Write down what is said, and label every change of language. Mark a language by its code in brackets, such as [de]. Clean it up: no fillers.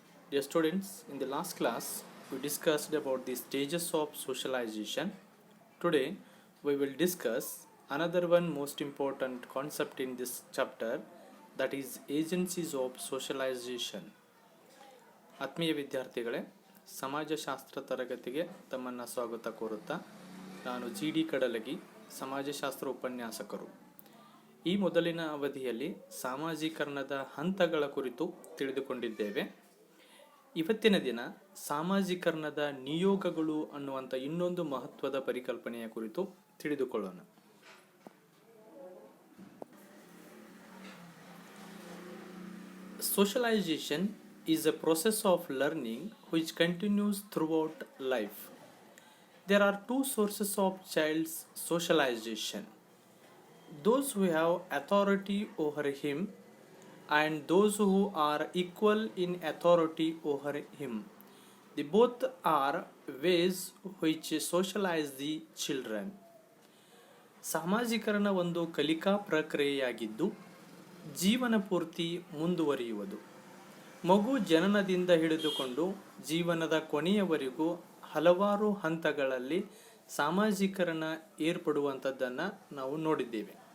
[en] Dear students, in the last class, we discussed about the stages of socialization. Today, we will discuss another one most important concept in this chapter, that is agencies of socialization. [kn] ಆತ್ಮೀಯ ವಿದ್ಯಾರ್ಥಿಗಳೇ, ಸಮಾಜಶಾಸ್ತ್ರ ತರಗತಿಗೆ ತಮ್ಮನ್ನು ಸ್ವಾಗತ ಕೋರುತ್ತಾ ನಾನು G.D. ಕಡಲಗಿ, ಸಮಾಜಶಾಸ್ತ್ರ ಉಪನ್ಯಾಸಕರು. ಈ ಮೊದಲಿನ ಅವಧಿಯಲ್ಲಿ ಸಾಮಾಜೀಕರಣದ ಹಂತಗಳ ಕುರಿತು ತಿಳಿದುಕೊಂಡಿದ್ದೇವೆ. ಇವತ್ತಿನ ದಿನ ಸಾಮಾಜೀಕರಣದ ನಿಯೋಗಗಳು ಅನ್ನುವಂಥ ಇನ್ನೊಂದು ಮಹತ್ವದ ಪರಿಕಲ್ಪನೆಯ ಕುರಿತು ತಿಳಿದುಕೊಳ್ಳೋಣ. [en] Socialization is a process of learning which continues throughout life. There are two sources of child's socialization: those who have authority over him and those who are equal in authority over him. The both are ways which socialize the children. [kn] ಸಾಮಾಜೀಕರಣ ಒಂದು ಕಲಿಕಾ ಪ್ರಕ್ರಿಯೆಯಾಗಿದ್ದು ಜೀವನ ಪೂರ್ತಿ ಮುಂದುವರಿಯುವುದು. ಮಗು ಜನನದಿಂದ ಹಿಡಿದುಕೊಂಡು ಜೀವನದ ಕೊನೆಯವರೆಗೂ ಹಲವಾರು ಹಂತಗಳಲ್ಲಿ ಸಾಮಾಜೀಕರಣ ಏರ್ಪಡುವಂಥದ್ದನ್ನು ನಾವು ನೋಡಿದ್ದೇವೆ.